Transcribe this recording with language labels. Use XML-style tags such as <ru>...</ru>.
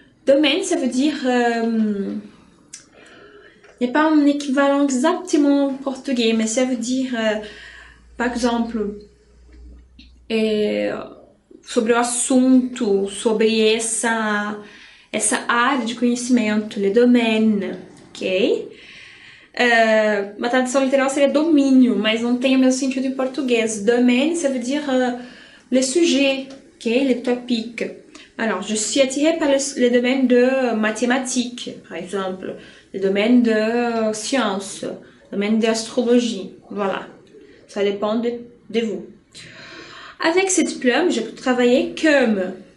<fr>Domaine, ça veut dire, il n'y a pas un équivalent exactement en portugais, mais ça veut dire, par exemple,</fr> <pt>sobre o assunto, sobre essa área de conhecimento,</pt> <fr>le domaine, ok?</fr> <pt>Uma tradução literal seria domínio, mas não tem o mesmo sentido em português.</pt> <fr>Domaine, ça veut dire le sujet, ok? Le topic. Alors, je suis attirée par le domaine de mathématiques, par exemple, le domaine de sciences, le domaine d'astrologie, voilà. Ça dépend de vous. Avec ce diplôme, je peux travailler comme...</fr>